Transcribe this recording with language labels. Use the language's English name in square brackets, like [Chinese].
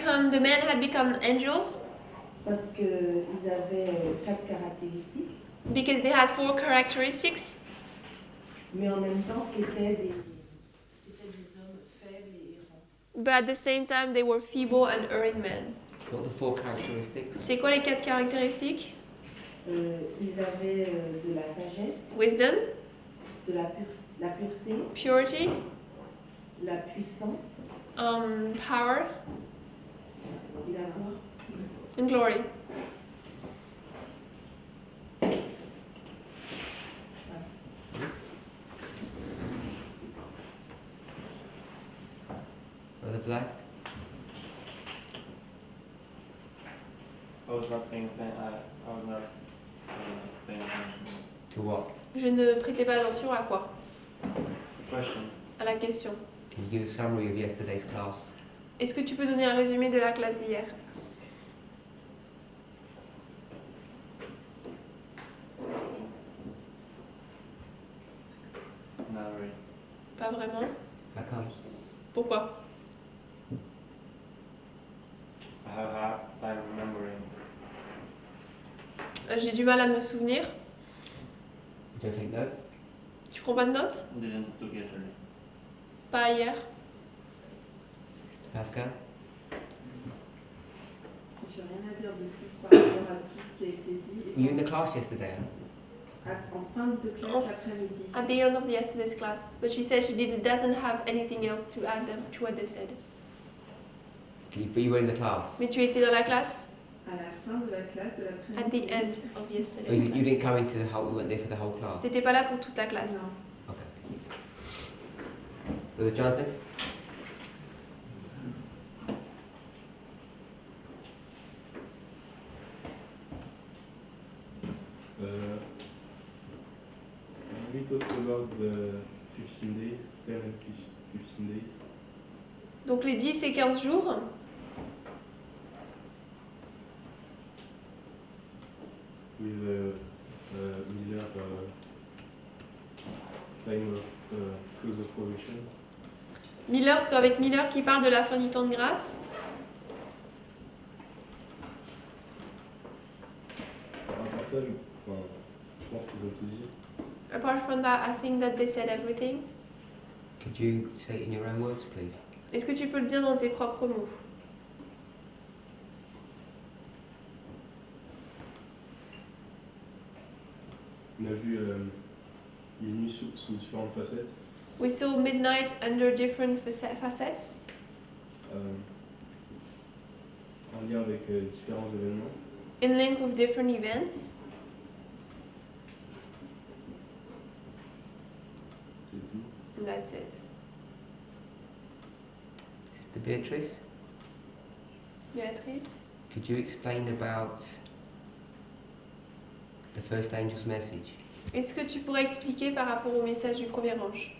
[English] the men had become angels [French] parce qu'ils avaient 4 caractéristiques, [English] because they had 4 characteristics, [French] mais en même temps c'était des hommes faibles et errants. [English] but at the same time they were feeble and erring men. What are the 4 characteristics? [French] C'est quoi les 4 caractéristiques? Ils avaient de la sagesse, [English] Wisdom, [French] de la pureté, [English] purity, [French] de la puissance [English] power, [French] et la gloire. [English] and glory. Brother Vlad? I was not saying anything. I was not paying attention. To what? [French] Je ne prêtais pas attention à quoi? [English] The question. [French] À la question. [English] Can you give a summary of yesterday's class? [French] Est-ce que tu peux donner un résumé de la classe d'hier? [English] Not really. [French] Pas vraiment. [English] How comes? [French] Pourquoi? [English] I have a hard time remembering. [French] J'ai du mal à me souvenir. [English] You don't take notes? [French] Tu prends pas de notes? [English] Didn't look yesterday. [French] Pas hier. [English] Sister Pascal? [French] Je n'ai rien à dire de plus par rapport à tout ce qui a été dit. [English] Were you in the class yesterday? [French] En fin de classe l'après-midi. [English] At the end of yesterday's class, but she said doesn't have anything else to add them to what they said. But you were in the class? [French] Mais tu étais dans la classe? À la fin de la classe de l'après-midi. [English] At the end of Oh, yesterday's you class. didn't come into the whole, we weren't there for the whole class? [French] T'étais pas là pour toute la classe. Non. [English] Okay. Brother Jonathan? We talked about the 15 days, 10 and 15 days. [French] Donc les 10 et 15 jours. [English] With Miller time of close of probation. [French] Avec Miller qui parle de la fin du temps de grâce. À part ça, je pense qu'ils ont tout dit. [English] Apart from that, I think that they said everything. Could you say it in your own words, please? [French] Est-ce que tu peux le dire dans tes propres mots? On a vu les nuits sous différentes facettes. [English] We saw midnight under different facets, [French] En lien avec différents événements. [English] in link with different events. [French] C'est tout. [English] And that's it. Sister Beatrice? [French] Béatrice? [English] Could you explain about the first angel's message? [French] Est-ce que tu pourrais expliquer par rapport au message du premier ange,